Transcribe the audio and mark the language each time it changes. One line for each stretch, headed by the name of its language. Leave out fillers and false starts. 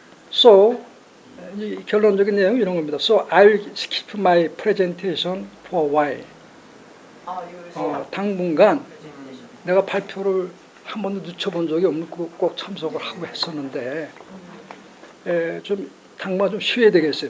English: So
Korean: 이 결론적인 내용은 이런 겁니다.
English: So I'll skip my presentation for a while.
Korean: 당분간 내가 발표를 한 번도 늦춰본 적이 없고 꼭 참석을 하고 했었는데 좀 당분간 좀 쉬어야 되겠어요.